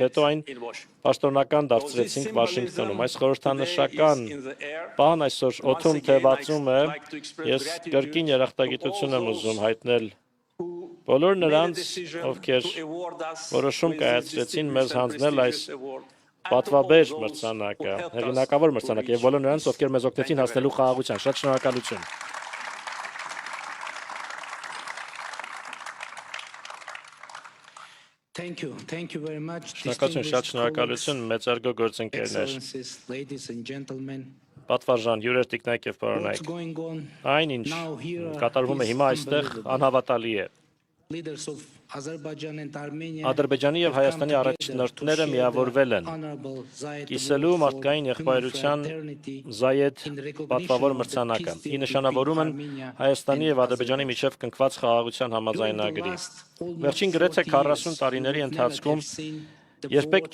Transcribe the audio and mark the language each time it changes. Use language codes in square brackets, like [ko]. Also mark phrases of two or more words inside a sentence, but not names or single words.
[hy] հետո այն պաշտոնական դարձրեցինք Վաշինգտոնում։ Այս խորհրդանշական բան այսօր օդում թևածում է, ես կրկին երախտագիտություն եմ ուզում հայտնել բոլոր նրանց, ովքեր որոշում կայացրեցին մեզ հանձնել այս պատվաբեր մրցանակը, հեղինակավոր մրցանակը եւ բոլոր նրանց, ովքեր մեզ օգնեցին հասնելու խաղաղության։ Շատ շնորհակալություն։ [en] Thank you very much. [hy] Շնորհակալություն, շատ շնորհակալություն, մեծարգո գործընկերներ, [en] Excellencies, ladies and gentlemen. [hy] պատվարժան, հյուրեր, տիկնայք եւ [en] What's [hy] պարոնայք։ [en] going on [hy] Այն ինչ կատարվում է հիմա այստեղ անհավատալի է։ [en] leaders of Azerbaijan and Armenia [hy] Ադրբեջանի եւ Հայաստանի առաջնորդները միավորվել են կիսելու մարդկային եղբայրության Զայեդ պատվավոր մրցանակը։ Ի նշանավորում են Հայաստանի եւ Ադրբեջանի միջև կնքված խաղաղության համաձայնագրի։ Վերջին գրեթե 40 տարիների ընթացքում երբեք